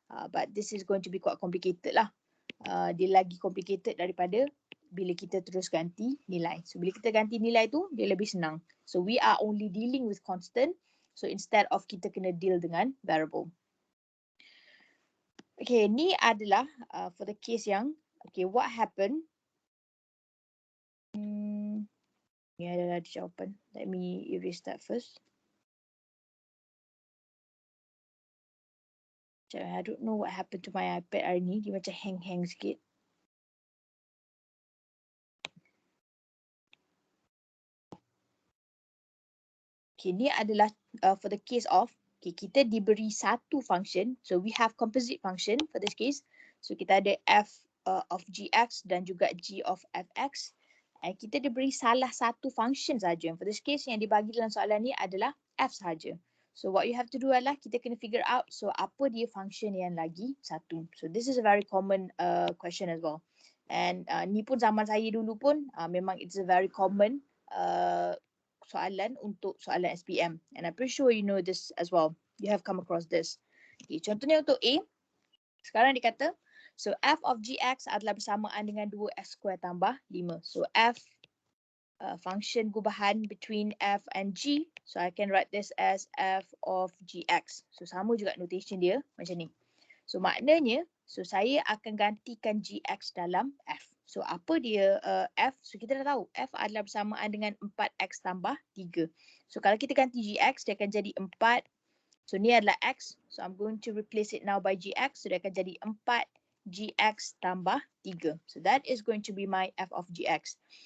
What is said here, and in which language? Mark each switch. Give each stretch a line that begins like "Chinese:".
English: But this is going to be quite complicated lah.
Malay: Dia lagi complicated daripada bila kita terus ganti nilai. So bila kita ganti nilai tu dia lebih senang.
English: So we are only dealing with constant. So instead of
Malay: kita kena
English: deal dengan variable. Okay,
Malay: ni adalah
English: for the case yang okay, what happened.
Malay: Ni adalah jawapan.
English: Let me erase that first. I don't know what happened to my iPad
Malay: hari ni. Dia macam hang sikit.
English: Okay,
Malay: ni adalah
English: for the case of okay,
Malay: kita diberi satu
English: function. So we have composite function for this case.
Malay: So kita ada f of gx dan juga g of fx. And kita diberi salah satu function saja.
English: For this case
Malay: yang dibagi dalam soalan ni adalah f saja.
English: So what you have to do
Malay: adalah kita kena
English: figure out so
Malay: apa dia
English: function
Malay: yang lagi satu.
English: So this is a very common question as well. And
Malay: ni pun zaman saya dulu pun memang
English: it's a very common
Malay: soalan untuk soalan
English: SPM. And I'm pretty sure you know this as well. You have come across this.
Malay: Okay, contohnya untuk A. Sekarang dia kata, so f of gx adalah bersamaan dengan 2x square tambah 5.
English: So f function gubahan between f and g. So I can write this as f of gx.
Malay: So sama juga notation dia macam ni. So maknanya, so saya akan gantikan gx dalam f. So apa dia f? So kita dah tahu f adalah bersamaan dengan 4x tambah 3. So kalau kita ganti gx, dia akan jadi 4. So ni adalah x.
English: So I'm going to replace it now by gx.
Malay: So dia akan jadi 4gx tambah 3.
English: So that is going to be my f of gx.